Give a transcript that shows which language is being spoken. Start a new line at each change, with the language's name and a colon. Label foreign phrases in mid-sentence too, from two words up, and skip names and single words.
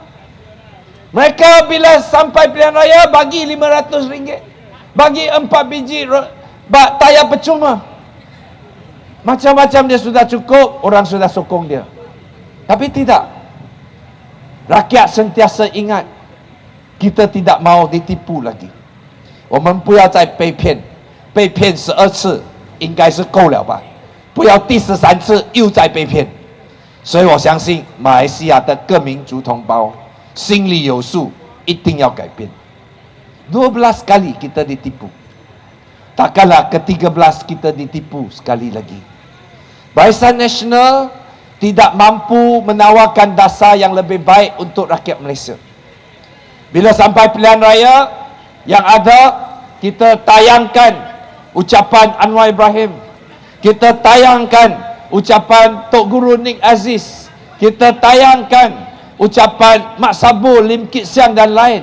Malay: Mereka bila sampai pilihan raya bagi RM500, bagi 4 biji tayar percuma. Macam-macam dia sudah cukup, orang sudah sokong dia. Tapi tidak. Rakyat sentiasa ingat, kita tidak mau ditipu lagi.
Chinese: 我们不要再被骗，被骗12次应该是够了吧？不要第13次又再被骗。所以我相信马来西亚的各民族同胞心里有数，一定要改变。
Malay: 12 kali kita ditipu, takkanlah ke-13 kita ditipu sekali lagi. Barisan Nasional tidak mampu menawarkan dasar yang lebih baik untuk rakyat Malaysia. Bila sampai pilihan raya, yang ada kita tayangkan ucapan Anwar Ibrahim, kita tayangkan ucapan Tok Guru Nik Aziz, kita tayangkan ucapan Mak Sabur, Lim Kit Siang dan lain.